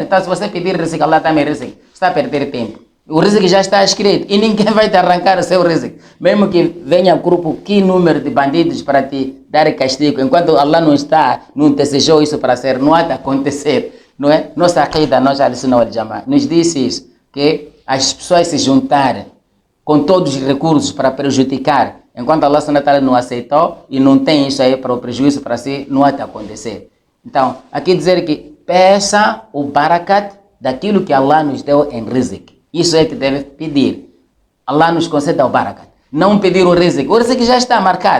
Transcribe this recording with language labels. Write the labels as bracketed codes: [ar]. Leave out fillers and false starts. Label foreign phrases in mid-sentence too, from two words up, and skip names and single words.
[pt] Então se você pedir rizq, Allah também rizq. Está a perder tempo. O rizq já está escrito e ninguém vai te arrancar o seu rizq. Mesmo que venha um grupo, que número de bandidos para te dar castigo, enquanto Allah não desejou isso para ser, não há de acontecer. Não é? Nossa aqida, nós [ar] السنة والجماعة, [pt] nos disse isso, que as pessoas se juntarem com todos os recursos para prejudicar, enquanto Allah [ar] سبحانه وتعالى [pt] não aceitou e não tem isso aí para o prejuízo para si, não há de acontecer. Então, aqui dizer que peça o barakat daquilo que Allah nos deu em rizq. Isso é que deve pedir. Allah nos conceda o barakat. Não pedir o rizq. O rizq já está marcado.